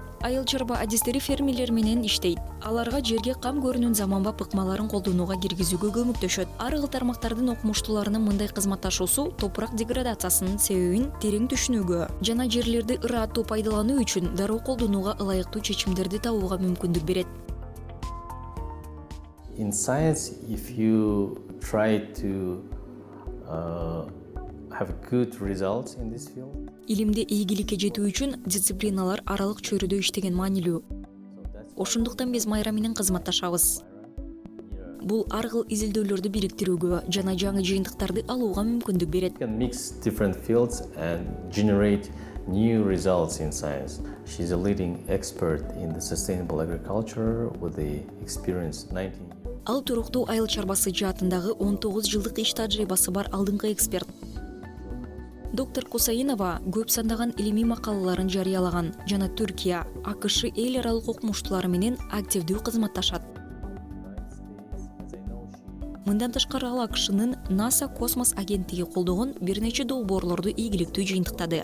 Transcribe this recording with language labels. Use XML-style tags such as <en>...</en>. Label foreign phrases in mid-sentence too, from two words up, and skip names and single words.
<ky>Айыл чарба адистери фермерлер менен иштейт. Аларга жерге кам көрүнүүн заманбап ыкмаларын колдонууга киргизүүгө көмөктөшөт. Ар кыл тармактардын окумуштууларынын мындай кызматташуусу топурак деградациясынын себебин терең түшүнүүгө жана жерлерди ыраттуу пайдалануу үчүн дароо колдонууга ылайыктуу чечимдерди табууга мүмкүндүк берет.</ky> <en>In science, if you try to have good results in this field,</en> <ky>Илимде ийгиликке жетүү үчүн дисциплиналар аралык чөйрөдө иштеген маанилүү. Ошондуктан биз Майра менен кызматташабыз. Бул ар кыл изилдөөлөрдү бириктирүүгө жана жаңы жыйынтыктарды алууга мүмкүндүк берет.</ky> <en>you can mix different fields and generate new results in science. She's a leading expert in the sustainable agriculture with the experience 19 years.</en> <ky>Ал туруктуу айыл чарбасы жаатындагы 19 жылдык иш тажрыйбасы бар алдыңкы эксперт. Доктор Кусаинова көп сандаган илимий макалаларын жарыялаган жана Түркия, АКШ эл аралык окумуштуулары менен активдүү кызматташат. Мындан тышкары ал АКШнын НАСА космос агенттиги колдогон бир нече долбоорлорду ийгиликтүү жыйынтыктады.</ky>